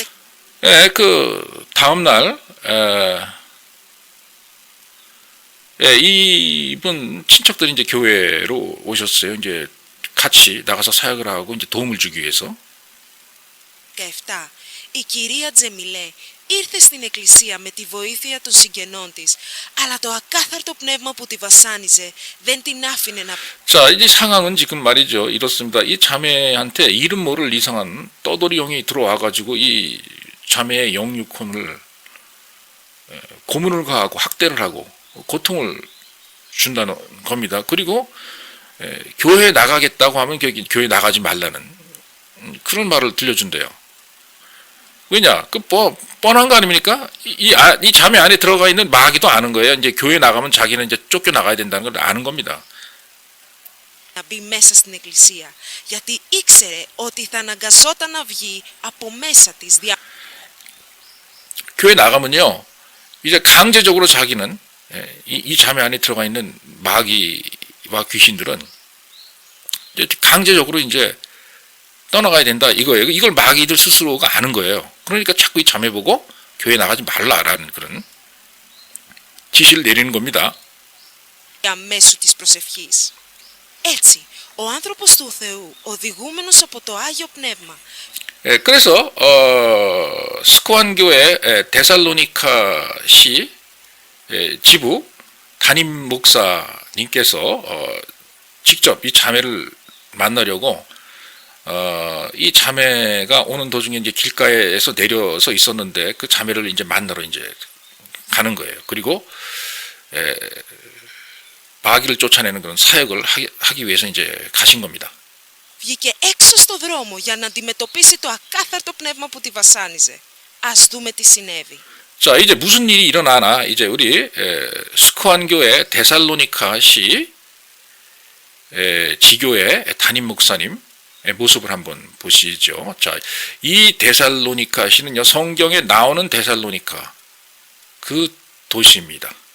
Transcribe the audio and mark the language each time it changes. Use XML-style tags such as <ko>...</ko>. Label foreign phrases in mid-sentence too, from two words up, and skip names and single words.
<ko>예, 그 다음 날 이분 친척들이 이제 교회로 오셨어요. 이제 같이 나가서 사역을 하고 이제 도움을 주기 위해서. 17,</ko> <el>η κυρία Τζεμιλέ ήρθε στην εκκλησία με τη βοήθεια των συγγενών της, αλλά το ακάθαρτο πνεύμα που τη βασάνιζε δεν την άφηνε να...</el> <ko>자, 이제 상황은 지금 말이죠. 이렇습니다. 이 자매한테 이름 모를 이상한 떠돌이 영이 들어와가지고 이 자매의 영육혼을 고문을 가하고 학대를 하고 고통을 준다는 겁니다. 그리고 교회에 나가겠다고 하면 교회 나가지 말라는 그런 말을 들려준대요. 왜냐? 그 뻔한 거 아닙니까? 이 자매 안에 들어가 있는 마귀도 아는 거예요. 이제 교회 나가면 자기는 이제 쫓겨 나가야 된다는 걸 아는 겁니다.</ko> <el>να μπει μέσα στην εκκλησία, γιατί ήξερε ότι θα αναγκαζόταν να βγει από μέσα της.</el> <ko>교회 나가면요, 이제 강제적으로 자기는 이 자매 안에 들어가 있는 마귀와 귀신들은 이제 강제적으로 이제 떠나가야 된다 이거예요. 이걸 마귀들 스스로가 아는 거예요. 그러니까 자꾸 이 자매 보고 교회 나가지 말라라는 그런 지시를 내리는 겁니다.</ko> <el>Αμέσου της προσευχής. Έτσι, ο άνθρωπος του Θεού, οδηγούμενος από το Άγιο Πνεύμα,</el> <ko>그래서 스코안 교회 데살로니카시 지부 담임 목사님께서 직접 이 자매를 만나려고 이 자매가 오는 도중에 이제 길가에서 내려서 있었는데 그 자매를 이제 만나러 이제 가는 거예요. 그리고 마귀를 쫓아내는 그런 사역을 하기 위해서 이제 가신 겁니다.</ko> <el>βγήκε έξω στο δρόμο για να αντιμετωπίσει το ακάθαρτο πνεύμα που τη βασάνιζε. Ας δούμε τι συνέβη.</el> <ko>자, 이제 무슨 일이 일어나나 이제 우리 스코안 교회 데살로니카시 지교회 담임 목사님 모습을 한번 보시죠. 자, 이 데살로니카시는요, 성경에 나오는 데살로니카 그 도시입니다.</ko>